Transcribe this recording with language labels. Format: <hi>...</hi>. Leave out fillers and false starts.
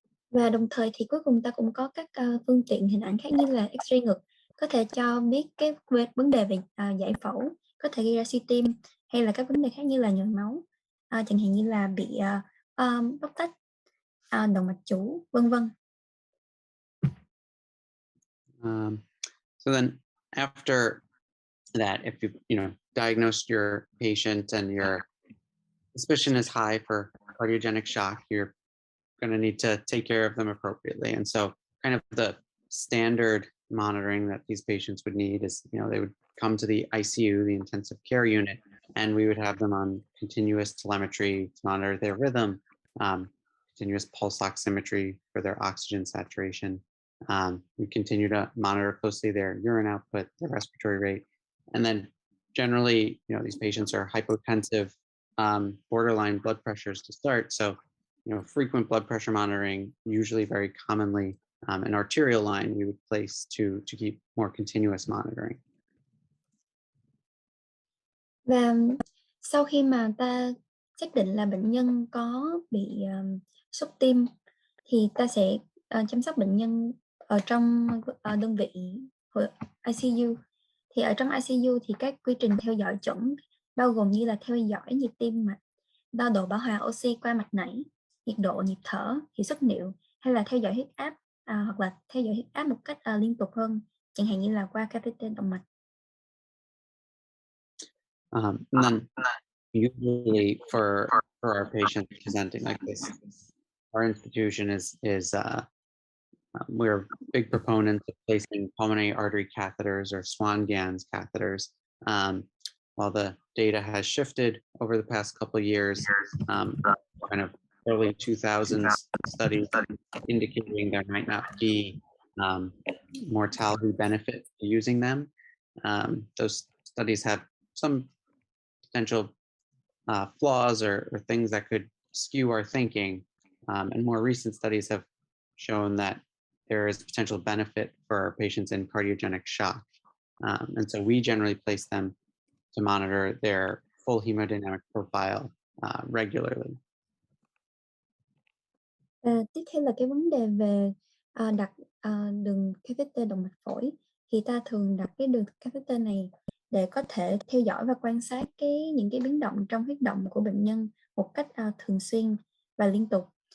<vi>Và đồng thời thì cuối cùng ta cũng có các phương tiện hình ảnh khác như là X-ray ngực có thể cho biết cái vấn đề về giải phẫu, có thể gây ra suy tim hay là các vấn đề khác như là nhồi máu, chẳng hạn như là bị bóc tách động mạch chủ, vân vân.</vi> <en>So then after that, if you diagnosed your patient and your suspicion is high for cardiogenic shock, you're going to need to take care of them appropriately. And so kind of the standard monitoring that these patients would need is, they would come to the ICU, the intensive care unit, and we would have them on continuous telemetry to monitor their rhythm, continuous pulse oximetry for their oxygen saturation. We continue to monitor closely their urine output, their respiratory rate, and then generally, these patients are hypotensive, borderline blood pressures to start. So, frequent blood pressure monitoring, usually very commonly an arterial line we would place to keep more continuous monitoring.</en> <vi>Và sau khi mà ta xác định là bệnh nhân có bị sốc tim thì ta sẽ chăm sóc bệnh nhân ở trong đơn vị ICU. Thì ở trong ICU thì các quy trình theo dõi chuẩn bao gồm như là theo dõi nhịp tim mạch, đo độ bão hòa oxy qua mạch nảy, nhiệt độ, nhịp thở, hiệu suất niệu, hay là theo dõi huyết áp hoặc là theo dõi huyết áp một cách liên tục hơn, chẳng hạn như là qua catheter động mạch.</vi> <en>And then usually for our patients presenting like this, our institution is we're big proponents of placing pulmonary artery catheters or Swan-Ganz catheters. While the data has shifted over the past couple of years, kind of early 2000s studies indicating there might not be mortality benefit to using them. Those studies have some potential flaws or things that could skew our thinking. And more recent studies have shown that there is potential benefit for patients in cardiogenic shock. And so we generally place them to monitor their full hemodynamic profile regularly.</en> <vi>Tiếp theo là cái vấn đề về đặt đường catheter động mạch phổi. Thì ta thường đặt cái đường catheter này để có thể theo dõi và quan sát những cái biến động trong huyết động của bệnh nhân một cách thường xuyên và liên tục.</vi>